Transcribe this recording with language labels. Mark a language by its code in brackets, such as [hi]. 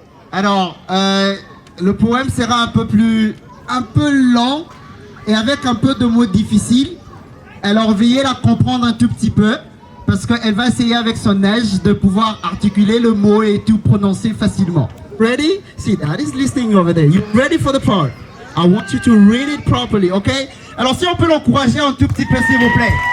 [fr] Alors, le poème sera un peu lent et avec un peu de mots difficiles. Alors, veuillez la comprendre un tout petit peu parce qu'elle va essayer avec son âge de pouvoir articuler le mot et tout prononcer facilement. [en] Ready? See, Dad is listening over there. You ready for the part? I want you to read it properly, okay? [fr] Alors si on peut l'encourager un tout petit peu, s'il vous plaît.